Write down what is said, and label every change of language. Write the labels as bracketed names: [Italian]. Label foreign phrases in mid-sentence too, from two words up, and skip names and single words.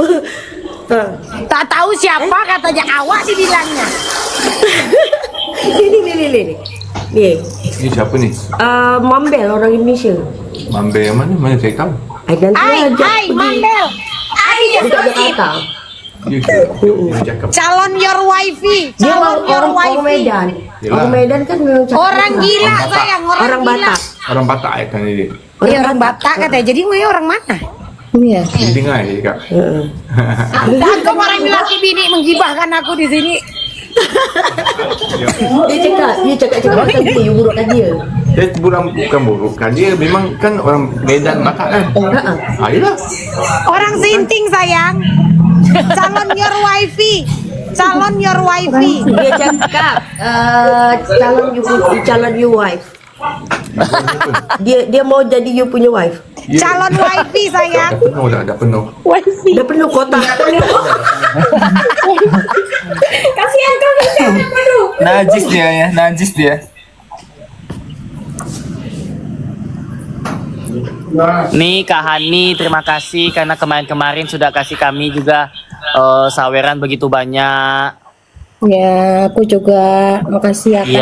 [Malay] Tak tahu siapa katanya awak dibilangnya. Ini. Ni. Ini siapa ni? Mambel orang Indonesia. Mambe yang mana? Mana saya tahu? Hai, Mandel. Dekat Jakarta. Dia ke? Dia cakap. [English] Calon your wifey. [Malay] Dia Calon your orang wifey. Medan. Yelah. Orang Medan kan memang cakap Orang Batak. gila sayang, Orang gila. Batak. Orang Batak kan dia. Iya, orang Batak katanya. [Indonesian] Jadi gue orang mana? [Malay] Iya. Dia dengar dia cakap. Takut orang bilang si bini menggibahkan aku di sini. Dia cakap macam tu, you burukkan dia. Dia bukan burukkan dia. Memang kan orang Medan Batak kan. Yelah. Orang Sinting sayang. Calon [English] your wifey. Calon your wifey. [Malay] Dia cakap calon [English] you wife. [Malay] Dia mau jadi you punya wife. Ya. Calon wifey sayang. Dah penuh dah penuh. Dah penuh kotak. Kasihan kau penuh. Najis dia. [Indonesian] Nih Kak Hani, terima kasih karena kemarin-kemarin sudah kasih kami juga saweran begitu banyak. Ya, aku juga makasih ya Kak.